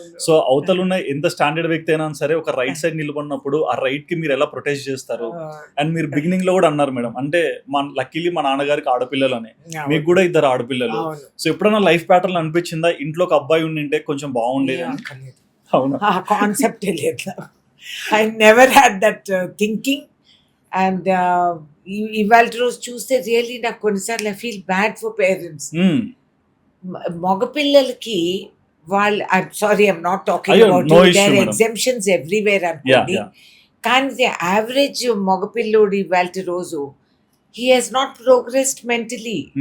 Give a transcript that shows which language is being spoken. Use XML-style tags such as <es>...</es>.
<te>So అవతలున్న ఎంత standard వ్యక్తి అయినా సరే ఒక రైట్ సైడ్ నిలబడినప్పుడు ఆ రైట్ కి మీరు ఎలా ప్రొటెక్ట్ చేస్తారు. అండ్ మీరు బిగినింగ్ లో కూడా అన్నారు మేడం, అంటే లక్కీలీ మా నాన్నగారికి ఆడపిల్లలు అని, మీకు కూడా ఇద్దరు ఆడపిల్లలు. సో ఎప్పుడైనా లైఫ్ ప్యాటర్న్ అనిపించిందా ఇంట్లో ఒక అబ్బాయి ఉండింటే కొంచెం బాగుండేది అని? అవునా? కాన్సెప్ట్ లేదు.</te> <en>I never had that thinking. And</en> <te>ఇవాళ రోజు చూస్తే రియల్లీ నాకు కొన్నిసార్లు</te> <en>I feel bad for parents.</en> <te>మగపిల్లలకి వాళ్ళు,</te> <en>I'm sorry, I'm not talking about their exemptions everywhere</en> <te>అనుకోండి, కానీ</te> <en>the average</en> <te>మగపిల్లోడు ఇవాళ రోజు</te> <en>He has not progressed mentally.</en>